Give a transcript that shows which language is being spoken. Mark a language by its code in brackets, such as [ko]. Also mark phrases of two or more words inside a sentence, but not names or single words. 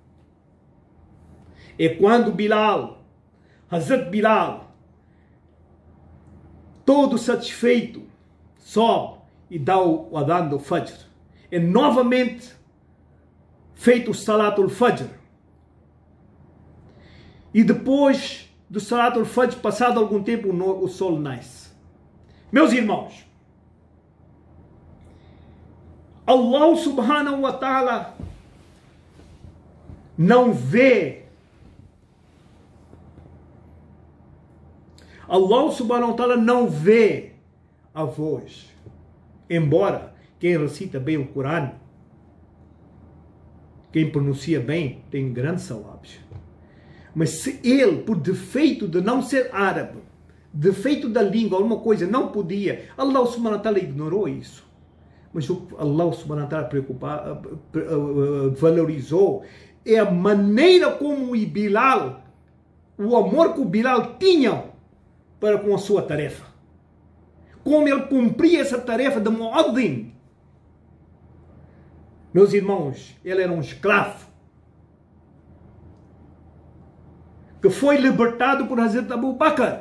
[pt] E quando Bilal, Hazrat Bilal, todo satisfeito, sobe e dá o adhan do Fajr. E novamente feito o [ar] Salatul Fajr. [pt] E depois do [ar] Salatul Fajr, [pt] passado algum tempo, o sol nasce. Meus irmãos, [ar] Allah subhanahu wa ta'ala [pt] não vê. [ar] Allah subhanahu wa ta'ala [pt] não vê a voz. Embora quem recita bem o Corão, quem pronuncia bem, tem grandes salabs. Mas se ele, por defeito de não ser árabe, defeito da língua, alguma coisa, não podia, [ar] Allah subhanahu wa ta'ala [pt] ignorou isso. Mas o [ar] Allah subhanahu wa ta'ala [pt] valorizou é a maneira como o Bilal, o amor que o Bilal tinha para com a sua tarefa. Como ele cumpria essa tarefa de muaddin. Meus irmãos, ele era um escravo que foi libertado por Hazrat Abu Bakr.